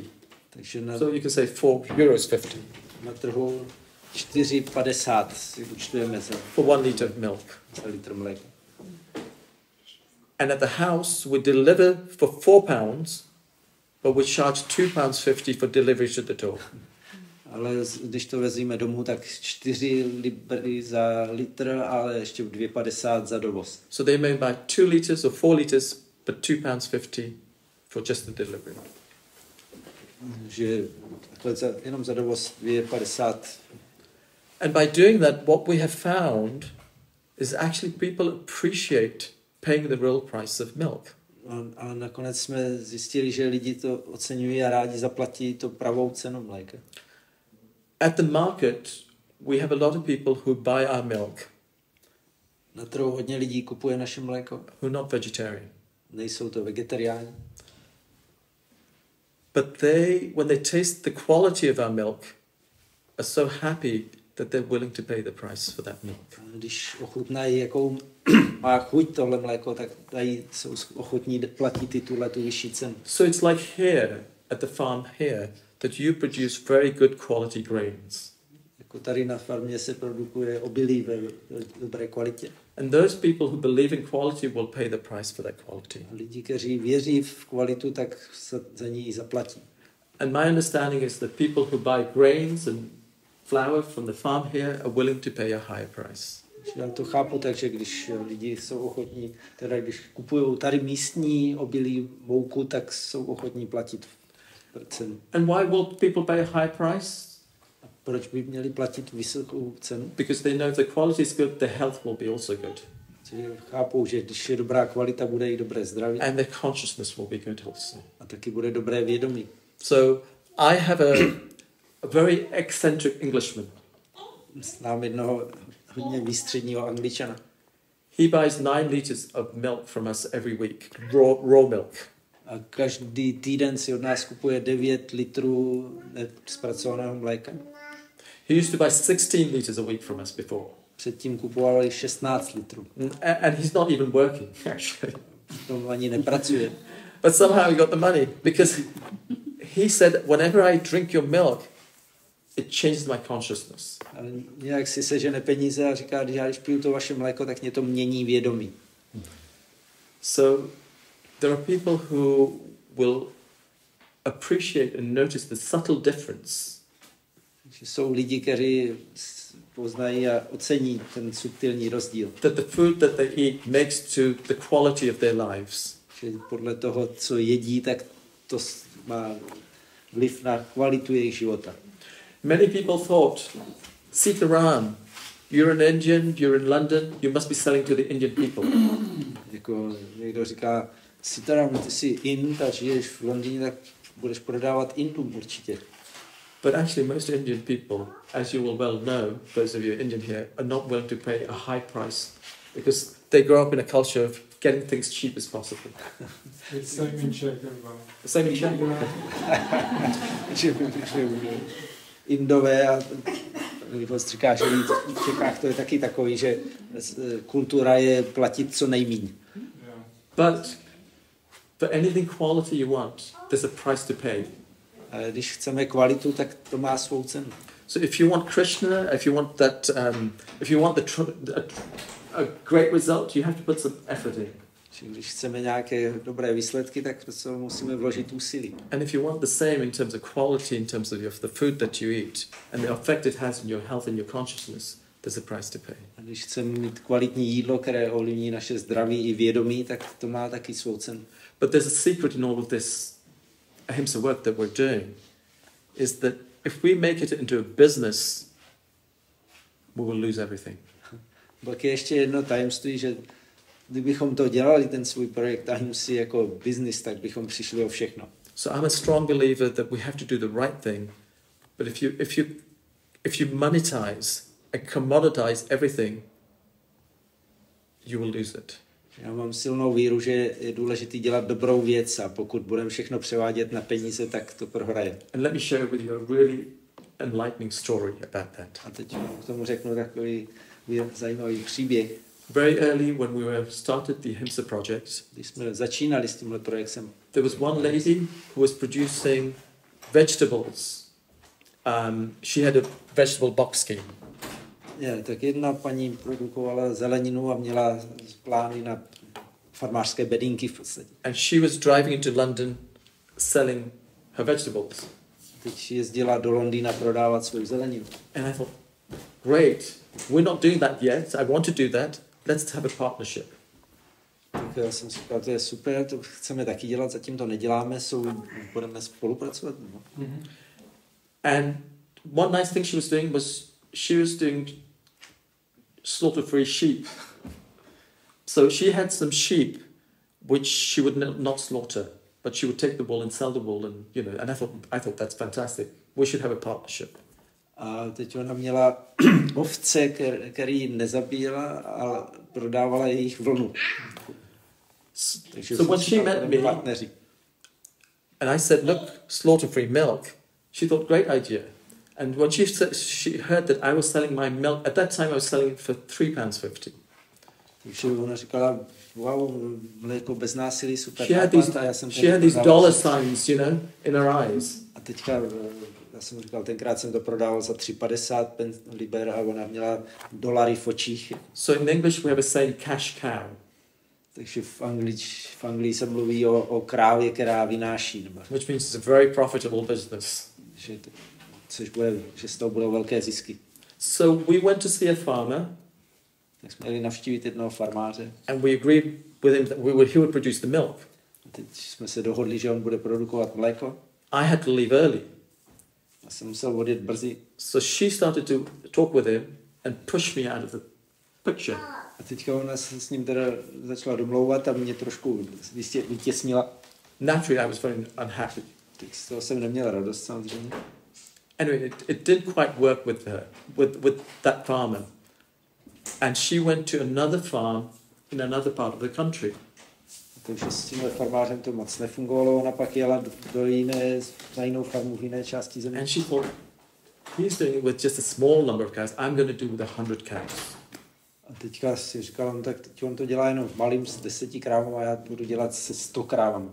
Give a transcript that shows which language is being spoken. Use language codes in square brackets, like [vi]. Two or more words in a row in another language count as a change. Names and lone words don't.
[cs] Takže na, [en] So you can say €4.50 [cs] na trhu 4,50 si účtujeme [en] for 1 litre of milk. [cs] za litr mléka. [en] And at the house we deliver for £4, but we charge £2.50 for delivery to the door. [cs] Ale když to vezíme domů, tak 4 libry za litr, ale ještě 2,50 za dovoz. [en] So they may buy 2 litres or 4 litres, but £2.50 for just the delivery. [cs] Že takhle jenom za dovoz 2,50. [en] And by doing that, what we have found is actually people appreciate paying the real price of milk. [cs] A nakonec jsme zjistili, že lidi to oceňují a rádi zaplatí to pravou cenu mléka. [en] At the market, we have a lot of people who buy our milk [cs] Na trhu hodně lidí kupuje naše mléko. [en] who are not vegetarian. [cs] Nejsou to vegetariáni. [en] But when they taste the quality of our milk, are so happy that they're willing to pay the price for that milk. [cs] A když ochutnají, jakou má chuť tohle mléko, tak jsou ochotní platit tu vyšší cenu. [en] So it's like here, at the farm here, that you produce very good quality grains. [cs] Jako tady na farmě se produkuje obilí ve dobré kvalitě. [en] And those people who believe in quality will pay the price for that quality. [cs] A lidi, kteří věří v kvalitu, tak za ní zaplatí. [en] And my understanding is that people who buy grains and flour from the farm here are willing to pay a higher price. [cs] Já to chápu tak, že když lidi jsou ochotní, teda když kupují tady místní obilí, mouku, tak jsou ochotní platit cenu. [en] And why will people pay a high price? [cs] A proč by měli platit vysokou cenu? [en] Because they know if the quality is good, their health will be also good. [cs] Chápou, že když je dobrá kvalita, bude i dobré zdraví. [en] And their consciousness will be good also. [cs] A taky bude dobré vědomí. [en] So I have a very eccentric Englishman. [cs] Znám jednoho hodně výstředního Angličana. [en] He buys 9 liters of milk from us every week, raw milk. [cs] A každý týden si od nás kupuje 9 litrů zpracovaného mléka. [en] He used to buy 16 liters a week from us before. [cs] Předtím kupovali 16 litrů. [en] And he's not even working, actually. [cs] To ani nepracuje. [en] But somehow he got the money because he said, whenever I drink your milk, it changes my consciousness. [cs] Ale nějak si sežene peníze a říká, když piju to vaše mléko, tak mě to mění vědomí. [en] So there are people who will appreciate and notice the subtle difference. [cs] Jsou lidi, kteří poznají a ocení ten subtilní rozdíl. [en] That the food that they eat makes to the quality of their lives. [cs] Že podle toho, co jedí, tak to má vliv na kvalitu jejich života. [en] Many people thought, Sítá Ráma, you're an Indian, you're in London, you must be selling to the Indian people. [cs] Jako někdo říká, Sítá Ráma, ty jsi Ind a žiješ v Londýně, tak budeš prodávat Indům určitě. [en] But actually most Indian people, as you will well know, those of you Indian here, are not willing to pay a high price because they grow up in a culture of getting things cheap as possible. It's same in Czech as well. The same in Czech. [cs] Indové a když říká, že v Čechách to je taky takový, že kultura je platit co nejméně. [en] But for anything quality you want, there's a price to pay. [cs] Ale když chceme kvalitu, tak to má svou cenu. [en] So if you want Krishna, if you want that, if you want a great result, you have to put some effort in. [cs] Když chceme nějaké dobré výsledky, tak to musíme vložit úsilí. [en] And if you want the same in terms of quality, in terms of the food that you eat, and the effect it has on your health and your consciousness, there's a price to pay. [cs] A když chceme mít kvalitní jídlo, které ovlivní naše zdraví i vědomí, tak to má taky svou cenu. [en] But there's a secret in all of this Ahinsa work that we're doing, is that if we make it into a business, we will lose everything. [cs] Pak je ještě jedno tajemství, že kdybychom to dělali, ten svůj projekt Ahinsy jako business, tak bychom přišli o všechno. [en] So I'm a strong believer that we have to do the right thing, but if you monetize and commoditize everything, you will lose it. [cs] Já mám silnou víru, že je důležité dělat dobrou věc a pokud budeme všechno převádět na peníze, tak to prohraje. [en] And let me share with you a really enlightening story about that. [cs] A teď k tomu řeknu takový zajímavý příběh. [en] Very early when we started the Ahinsa project, [cs] Když jsme začínali s tímhle projektem, [en] there was one lady who was producing vegetables. She had a vegetable box scheme. [cs] tak jedna paní produkovala zeleninu a měla plány na farmářské bedínky v podstatě. [en] And she was driving into London selling her vegetables. [cs] Teď jezdila do Londýna prodávat svou zeleninu. [en] And I thought, great, we're not doing that yet. I want to do that. Let's have a partnership. [cs] Tak já jsem si říkal, to je super, to chceme taky dělat, zatím to neděláme, budeme spolupracovat. No. Mm-hmm. [en] And one nice thing she was doing slaughter-free sheep. So she had some sheep which she would not slaughter, but she would take the wool and sell the wool, and and I thought that's fantastic. We should have a partnership. [cs] A teď ona měla ovce, který nezabíjela, ale prodávala jejich vlnu. [en] So when she met me, and I said, look, slaughter-free milk, she thought, great idea. And when she heard that I was selling my milk, at that time I was selling it for £3.50. [cs] Takže ona říkala, wow, mléko bez násilí, super. [en] She had these dollar signs, in her eyes. [cs] A teďka, já jsem říkal, tenkrát jsem to prodával za 3,50 liber a ona měla dolary v očích. [en] So in English we have a saying, cash cow. [cs] Takže v Anglii se mluví o krávě, která vynáší. [en] Which means it's a very profitable business. [cs] Že z toho budou velké zisky. [en] So we went to see a farmer. [cs] Tak jsme měli navštívit jednoho farmáře. [en] And we agreed with him that he would produce the milk. [cs] A teď jsme se dohodli, že on bude produkovat mléko. [en] I had to leave early. [cs] Já jsem musel odjet brzy. [en] So she started to talk with him and push me out of the picture. [cs] A teďka ona se s ním teda začala domlouvat a mě trošku vytěsnila. [en] Naturally, I was very unhappy. [cs] Teď z toho jsem neměl radost samozřejmě. [en] Anyway, it didn't quite work with her, with that farmer. And she went to another farm in another part of the country. [cs] Takže s tímhle farmářem to moc nefungovalo, ona pak jela na jinou farmu v jiné části země. [en] And she thought, he's doing it with just a small number of cows, I'm going to do with 100 cows. [cs] A teďka si říkala, no tak teď on to dělá jenom malým s 10 krávami a já budu dělat se 100 krávami.